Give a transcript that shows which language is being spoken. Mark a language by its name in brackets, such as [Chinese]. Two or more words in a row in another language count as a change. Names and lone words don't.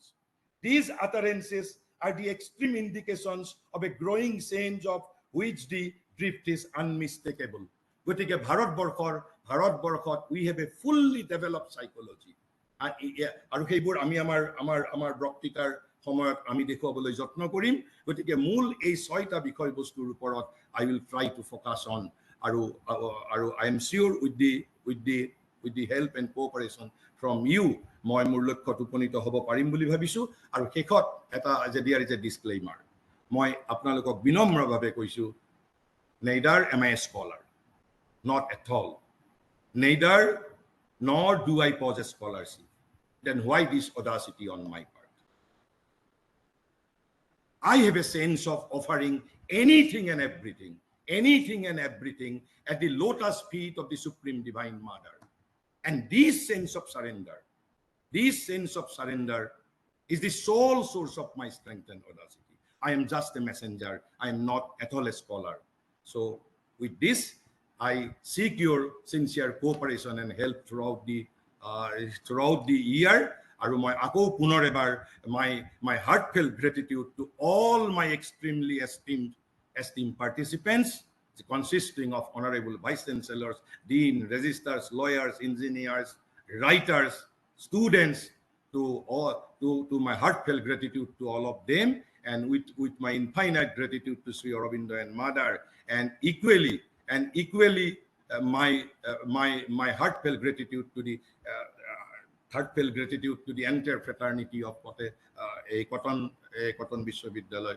[English] These utterances are the extreme indications of a growing sense of which the drift is unmistakable. [Assamese] গতিকে ভাৰতবৰ্ষত [English] we have a fully developed psychology, [Assamese] আৰু সেইবোৰ আমি আমাৰ বক্তৃতাৰ সময়ত আমি দেখুৱাবলৈ যত্ন কৰিম। গতিকে মূল এই 6টা বিষয়বস্তুৰ ওপৰত [English] I will try to focus on, আৰু I am sure with the help and cooperation from you [Assamese] মই মোৰ লক্ষ্যত উপনীত হ'ব পাৰিম বুলি ভাবিছো। আৰু শেষত এটা [English] there is a disclaimer, [Assamese] মই আপোনালোকক বিনম্ৰভাৱে কৈছো, [English] neither am I a scholar, not at all, neither nor do I possess scholarship. Then why this audacity on my part? I have a sense of offering anything and everything at the lotus feet of the Supreme Divine Mother. And this sense of surrender is the sole source of my strength and audacity. I am just a messenger. I am not at all a scholar. So with this, I seek your sincere cooperation and help throughout the year. [Assamese] আৰু মই আকৌ পুনৰ এবাৰ [English] my heartfelt gratitude to all my extremely esteemed participants, consisting of honorable vice chancellors, dean, registrars, lawyers, engineers, writers, students, to my heartfelt gratitude to all of them, and with my infinite gratitude to Sri Aurobindo and Mother, and equally my heartfelt gratitude to the entire fraternity of Cotton Vishwavidyalaya.